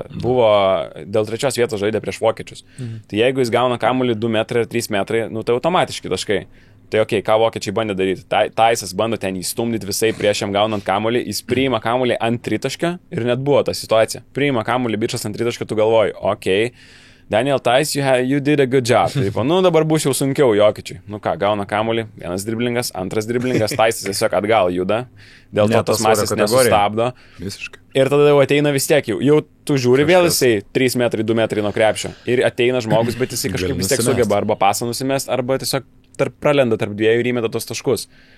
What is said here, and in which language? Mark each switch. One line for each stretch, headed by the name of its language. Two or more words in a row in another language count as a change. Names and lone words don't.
Lithuanian: Buvo dėl 3 vietos žaidė prieš vokiečius. Tai jeigu jis gauna kamuolį 2 metrai ar 3 metrai, tai automatiški taškai. Tai ką vokiečiai bandė daryti? Taisas bando ten įstumdyti visai prieš jam gaunant kamuolį, jis priima kamuolį ant tritaškio ir net buvo ta situacija. Priima kamuolį bičas ant tritaškio, tu galvoji, Daniel Tais,
English: you did a good job.
Lithuanian: Taip, dabar bus jau sunkiau Jokičiui. Gauna kamuolį, vienas driblingas, antras driblingas, Taisas tiesiog atgal juda, dėl to tos masės nesustabdo. Visiškai. Ir tada jau ateina vis tiek, jau tu žiūri vėl jisai 3 metrai, 2 metrai nuo krepšio. Ir ateina žmogus, bet jisai kažkaip vis tiek sugeba arba pasą nusimest, arba tiesiog pralenda tarp dviejų ir įmeta tos taškus.